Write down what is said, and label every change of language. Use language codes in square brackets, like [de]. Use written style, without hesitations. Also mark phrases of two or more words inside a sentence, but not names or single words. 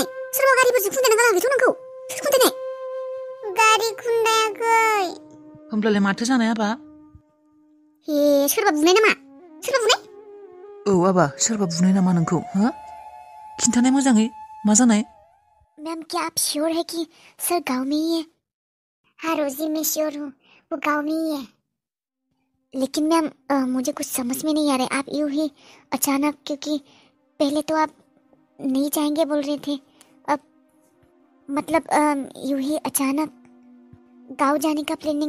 [brx] सोरबा गारिफोरजों खुन्दायना गालांदोंथ' नोंखौ? सोर खुन्दायनाय? गारि खुन्दायाखै। होनब्लालाय माथो जानाय आबा? हे सोरबा बुनाय नामा? सोरबा बुनाय? औ आबा सोरबा बुनाय नामा नोंखौ? खिन्थानाय मोजाङै मा जानाय? [hi] मैम क्या आप श्योर है कि सर गांव में ही है? हाँ रोजी मैं श्योर हूँ वो गांव में ही है। लेकिन मैम मुझे कुछ समझ में नहीं आ रहा है, आप यूं ही अचानक, क्योंकि पहले तो आप नहीं जाएंगे बोल रहे थे, अब मतलब यूं ही अचानक गाँव जाने का प्लानिंग।